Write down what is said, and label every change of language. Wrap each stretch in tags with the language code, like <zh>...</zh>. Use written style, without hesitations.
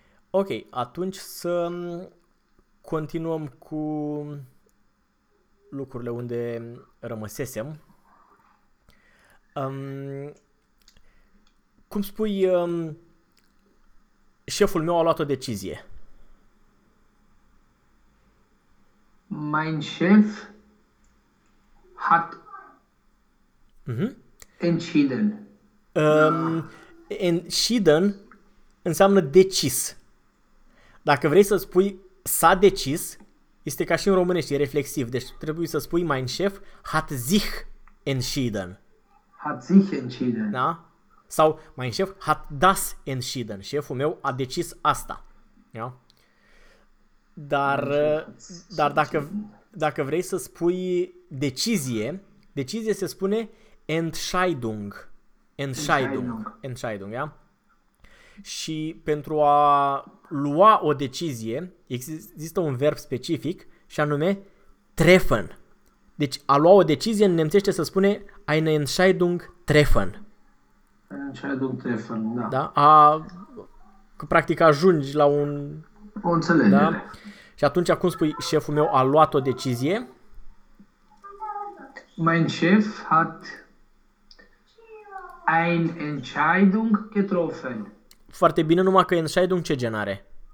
<ro>Ok, atunci să continuăm cu lucrurile unde rămăsesem. Cum spui, șeful meu a luat o decizie?</ro> <de>Mein Chef hat entschieden.</de> <ro>Entschieden înseamnă decis. Dacă vrei să spui s-a decis, este ca și în românești, e reflexiv. Deci trebuie să spui</ro> <de>mein Chef hat sich entschieden. Hat sich entschieden.</de> <ro>Da?</ro> <de>Sau mein Chef hat das entschieden.</de> <ro>Șeful meu a decis asta. Da? Dar dacă vrei să spui decizie, decizie se spune Entscheidung. Entscheidung. Entscheidung, da? Și pentru a lua o decizie, există un verb specific și anume treffen. Deci a lua o decizie în nemțește se spune</ro> <de>eine Entscheidung treffen. Entscheidung treffen, da.</de> <ro>Da? Practic ajungi la un... O înțelegere. Da? Și atunci cum spui șeful meu a luat o decizie?</ro> <de>Mein Chef hat eine Entscheidung getroffen.</de> <ro>Foarte bine, numai că Entscheidung ce gen are?</ro>